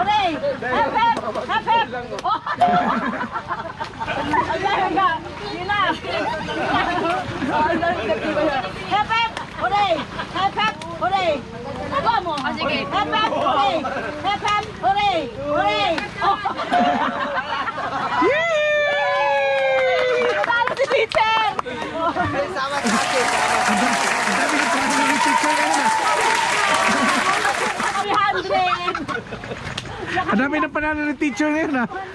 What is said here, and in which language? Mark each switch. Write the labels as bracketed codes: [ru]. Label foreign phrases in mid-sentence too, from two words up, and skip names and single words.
[en] Hep hep! Hep hep! [tl] Oh! Ayan nga! Sila! [en] Hep hep! Hooray! Hep hep! Hooray! [tl] Ako mo! Sige! [en] Hep hep! Hooray! Hep hep! Hooray! Hooray! Oh! [tl] Talo si teacher! Sama sa akin. Ang dami ng panalo ng teacher ngayon ha.